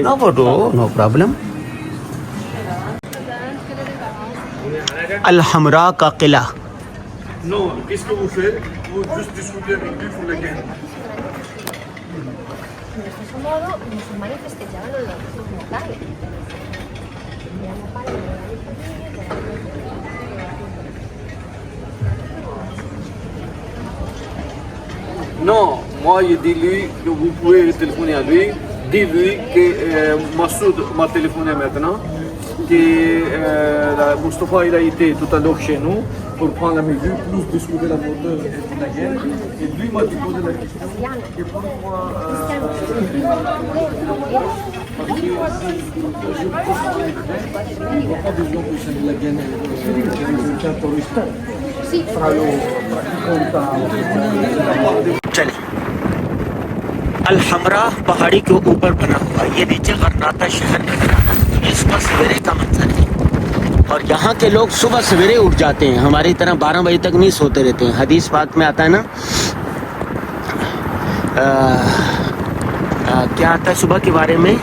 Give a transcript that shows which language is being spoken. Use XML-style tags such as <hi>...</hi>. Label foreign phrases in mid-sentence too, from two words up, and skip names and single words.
<en>No photo, no problem.</en> <ur>الحمراء کا قلعہ.</ur> <fr>Non, qu'est-ce que vous faites? Vous juste discutez avec lui pour le gain.</fr> <es>De ese modo, los musulmanes festejaban los bautizos mortales.</es> <fr>Non, moi je dis lui que vous pouvez téléphoner à lui. Dis-lui que Massoud m'a téléphoné maintenant, que Moustapha il a été tout à l'heure chez nous pour prendre la mesure, plus discuter la moteur et la guerre. Et lui m'a posé la question que pourquoi parce que je pense que il n'y a pas besoin que c'est de la guerre c'est un terroriste.</fr> <ur>چلیں الحمراء پہاڑی کے اوپر بنا ہوا. یہ نیچے غرناطہ شہر نظر آ رہا ہے. یہ صبح سویرے کا منظر ہے اور یہاں کے لوگ صبح سویرے اٹھ جاتے ہیں. ہماری طرح 12 بجے تک نہیں سوتے رہتے ہیں. حدیث پاک میں آتا ہے نا کیا آتا ہے صبح کے بارے میں؟</ur>